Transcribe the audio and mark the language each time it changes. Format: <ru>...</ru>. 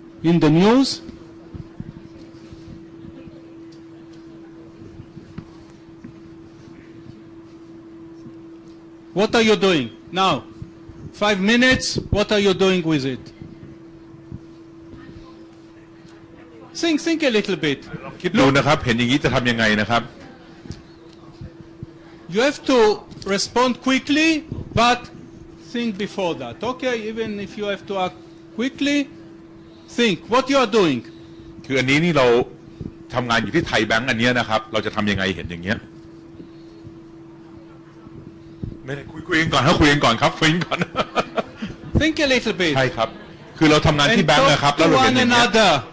<en>In the news, what are you doing now? 5 minutes, what are you doing with it? Think a little bit.</en> <th>คิดดูนะครับเห็นอย่างนี้จะทำยังไงนะครับ</th> <en>You have to respond quickly, but think before that. Okay, even if you have to act quickly, think what you are doing.</en> <th>คืออันนี้นี่เราทำงานอยู่ที่ไทยแบงก์อันนี้นะครับเราจะทำยังไงเห็นอย่างเงี้ยไม่ได้คุยกันก่อนคุยกันก่อนครับคุยกันก่อน</th> <en>Think a little bit.</en> <th>ใช่ครับคือเราทำงานที่แบงก์นะครับแล้วเราเห็นอย่างเงี้ย</th>